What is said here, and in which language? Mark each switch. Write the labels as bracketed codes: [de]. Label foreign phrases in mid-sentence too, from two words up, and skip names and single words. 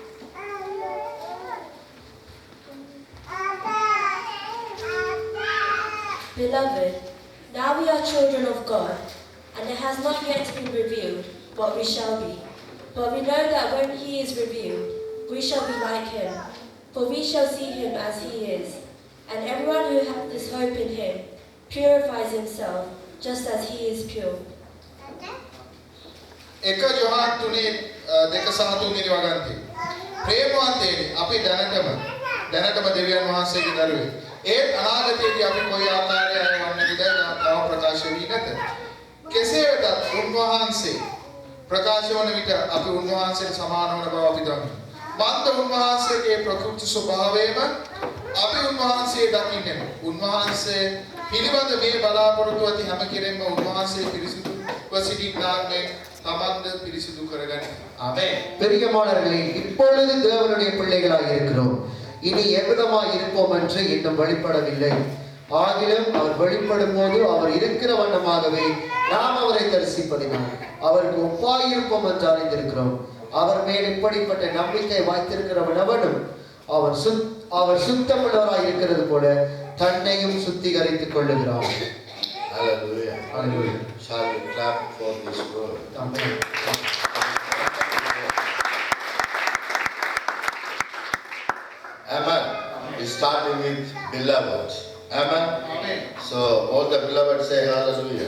[en] Beloved, now we are children of God, and it has not yet been revealed what we shall be. But we know that when He is revealed, we shall be like Him, for we shall see Him as He is. And everyone who has this hope in Him purifies himself, just as He is pure. [si] එක ජොහාන් තුනේ දෙක සහ තුන්වෙනි වගන්ති. ප්‍රේමවන්තයනි අපි දැනටම දෙවියන් වහන්සේගේ දරුවෙක්. ඒත් අනාගතයේදී අපි කොයි ආකාරයේ අය වන්නේද තව ප්‍රකාශ වී නැත. කෙසේ වෙතත් උන්වහන්සේ ප්‍රකාශ වන විට අපි උන්වහන්සේට සමාන වන බව අපි දනිමු. මන්ද උන්වහන්සේගේ ප්‍රකෘති ස්වභාවයම අපි උන්වහන්සේ දකින්නෙමු. උන්වහන්සේ පිළිබඳ මේ බලාපොරොත්තු ඇති හැම කෙනෙක්ම උන්වහන්සේ පිරිසිදු වසිටින්නාගේ තමන්ද පිරිසිදු කරගනි. ආමේන්. [ta] பிரியமானவர்களே, இப்பொழுது தேவனுடைய பிள்ளைகளாக இருக்கிறோம். இனி எவ்விதமாய் இருப்போம் என்று இன்னும் வெளிப்படவில்லை. ஆகிலும் அவர் வெளிப்படும் போது அவர் இருக்கிற வண்ணமாகவே நாம் அவரை தரிசிப்பதினால் அவருக்கு ஒப்பாயிருப்போம் என்று அறிந்திருக்கிறோம். அவர் மேல் இப்படிப்பட்ட நம்பிக்கை வைத்திருக்கிறவன் அவனும் அவர் சுத்தமுள்ளவராய் இருக்கிறது போல தன்னையும் சுத்திகரித்துக் கொள்ளுகிறார். [en] Hallelujah. Hallelujah. Shall we clap for this word? Amen. is starting with beloved. Amen. Amen. So all the beloved say hallelujah.